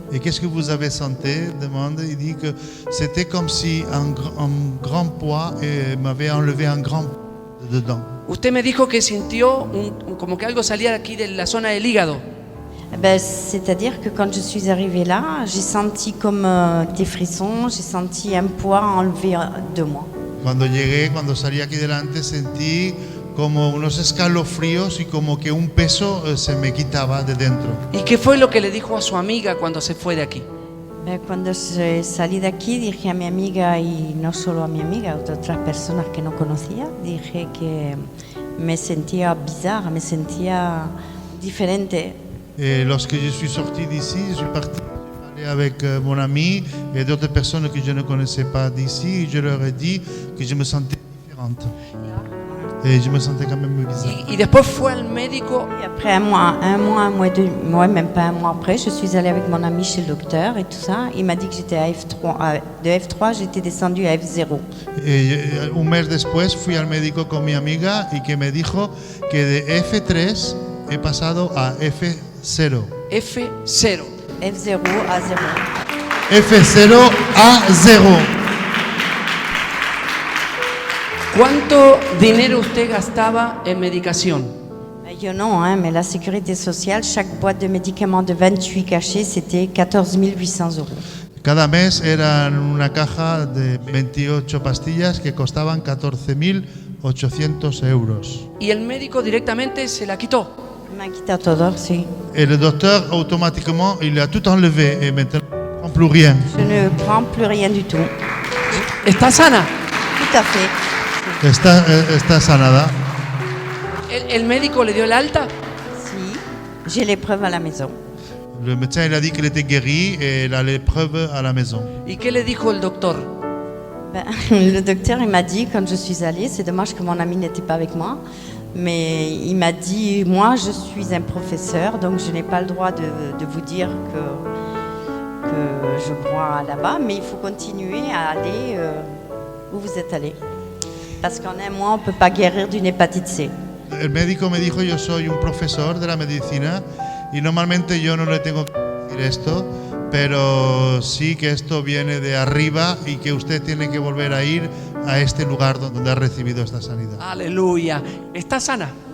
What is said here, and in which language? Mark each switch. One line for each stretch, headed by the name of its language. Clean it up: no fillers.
French: Et qu'est-ce que vous avez senti? Demande. Il dit que c'était comme si un grand poids m'avait enlevé un grand poids dedans.
Spanish: Usted me dijo que sintió como que algo salía de aquí de la zona del hígado.
French: C'est-à-dire que quand je suis arrivée là, j'ai senti comme des frissons, j'ai senti un poids enlevé de moi.
Spanish: Cuando salí aquí delante, sentí como unos escalofríos y como que un peso se me quitaba de dentro. ¿Y qué fue lo que le dijo a su amiga cuando se fue de aquí? Cuando salí de aquí dije a mi amiga, y no solo a mi amiga, a otras personas que no conocía, dije que me sentía bizarre, me sentía diferente.
French: Et lorsque je suis sorti d'ici, je suis parti parler avec mon ami et d'autres personnes que je ne connaissais pas d'ici. Et je leur ai dit que je me sentais différente. Et je me sentais quand même bizarre.
Spanish: Y después fue al médico.
French: Et après un mois, même pas un mois après, je suis allée avec mon ami chez le docteur et tout ça. Il m'a dit que j'étais à F3. De F3, j'étais descendue à F0.
Spanish: Et un mes después fui al médico con mi amiga y que me dijo que de F3 he pasado a F0. F0.
French: F0 à 0.
Spanish: F0 a 0. ¿Cuánto dinero usted gastaba en medicación?
French: Yo non, mais la sécurité sociale, chaque boîte de médicaments de 28 cachets, c'était 14 800 €.
Spanish: Cada mes eran una caja de 28 pastillas que costaban 14.800 euros. Y el médico directamente se la quitó. Me quitado todo, sí.
French: Et le docteur, automatiquement, il a tout enlevé et maintenant, il ne prend plus rien. Je ne prends plus rien du tout.
Spanish: ¿Está sana?
French: Tout à fait.
Spanish: Está sanada. ¿El médico le dio el alta?
French: Si, j'ai les preuves à la maison. Le médecin il a dit qu'il était guéri et il a les preuves à la maison.
Spanish: ¿Y qué le dijo el doctor?
French: Le docteur, il m'a dit, quand je suis allée, c'est dommage que mon ami n'était pas avec moi, mais il m'a dit, moi, je suis un professeur, donc je n'ai pas le droit de vous dire que je bois là-bas, mais il faut continuer à aller où vous êtes allé. Parce qu'en un mois, on ne peut pas guérir d'une hépatite C.
Spanish: El médico me dijo, yo soy un profesor de la medicina y normalmente yo no le tengo que decir esto, pero sí que esto viene de arriba y que usted tiene que volver a ir a este lugar donde ha recibido esta sanidad. Aleluya. ¿Está sana?